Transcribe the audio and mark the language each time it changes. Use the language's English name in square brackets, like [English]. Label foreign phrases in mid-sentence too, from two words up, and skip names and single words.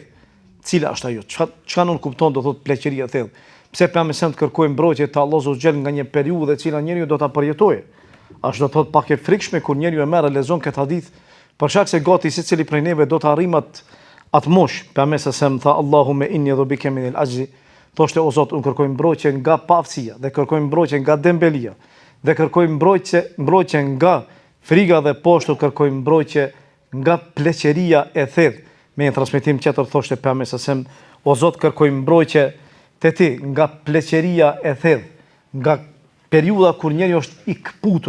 [Albanian] Cila është ajo? Çka nuk kupton do thotë pleqëria e thellë? Pse pejgamberi të kërkoi mbrojtje te [Arabic] الله عز وجل [Albanian] nga një periudhë e cila njeriu do ta përjetojë? Ashtu do thotë pak e frikshme kur njeriu e merr e lexon këtë hadith, për shkak se gati secili prej neve do të arrijmë atë moshë. Pejgamberi tha: [Arabic] اللهم إني أعوذ بك من العجز. [Albanian] Thoshte: o Zot, unë kërkoj mbrojtje nga paaftësia, dhe kërkoj mbrojtje nga dembelia, dhe kërkoj mbrojtje nga friga, dhe poshtu kërkoj mbrojtje nga pleqëria e thellë. Me një transmetim tjetër thoshte pejgamberi: o Zot, kërkoj mbrojtje te ti nga pleqëria e thellë, nga periudha kur njeriu është i kputur.